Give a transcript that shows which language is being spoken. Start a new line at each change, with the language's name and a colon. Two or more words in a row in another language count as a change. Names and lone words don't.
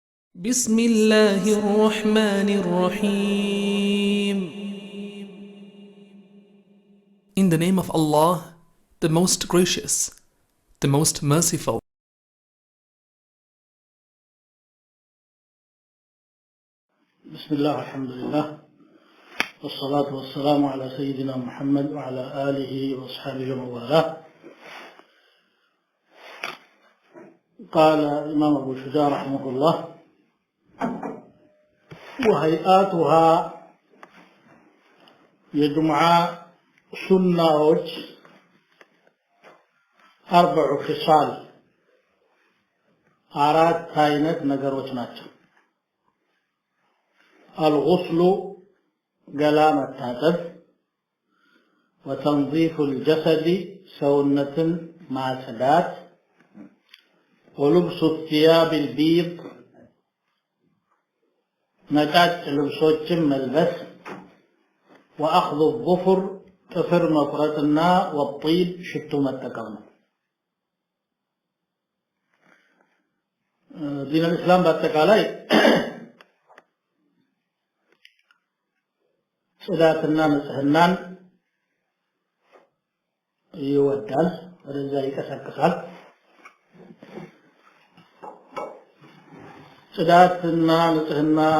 Arabic: بسم الله الرحمن الرحيم.
English: In the name of Allah, the most gracious, the most merciful.
Arabic: بسم الله الحمد لله والصلاة والسلام على سيدنا محمد وعلى آله وأصحابه ومن والاه. قال الإمام أبو شجاع رحمه الله: وهيئاتها يجمع سنة أربع خصال أراد كائنات
Amharic: نجروች ናቸው። الغسل ገላ መታጠብ
Arabic: وتنظيف الجسد
Amharic: ሰውነትን ማጽዳት
Arabic: ولبس الثياب البيض
Amharic: ነጫጭ ልብሶችን መልበስ
Arabic: وأخذ الظفر
Amharic: ጥፍር መቁረጥና والطيب ሽቶ መጠቀም ነው። ዲን الإسلام በአጠቃላይ ጽዳትና ንጽህናን ይወዳል፣ ወደዛ ይቀሰቅሳል። ጽዳትና ንጽህና